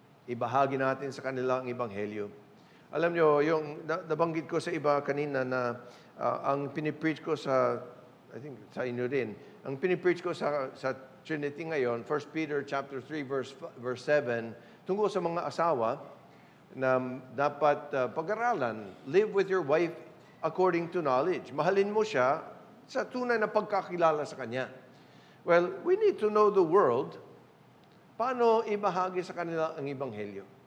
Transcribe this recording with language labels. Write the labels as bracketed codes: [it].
[tl] Ibahagi natin sa kanila ang Ebanghelyo. Alam niyo, yung nabanggit ko sa iba kanina na ang pinipreach ko sa, [en] I think [tl] sa inyo din, ang pinipreach ko sa Trinity ngayon, 1 Peter chapter 3 verse 7, tungkol sa mga asawa na dapat pag-aralan, [en] live with your wife according to knowledge. [tl] Mahalin mo siya sa tunay na pagkakilala sa kanya. [en] Well, we need to know the world. [tl] Paano ibahagi sa kanila ang Ebanghelyo?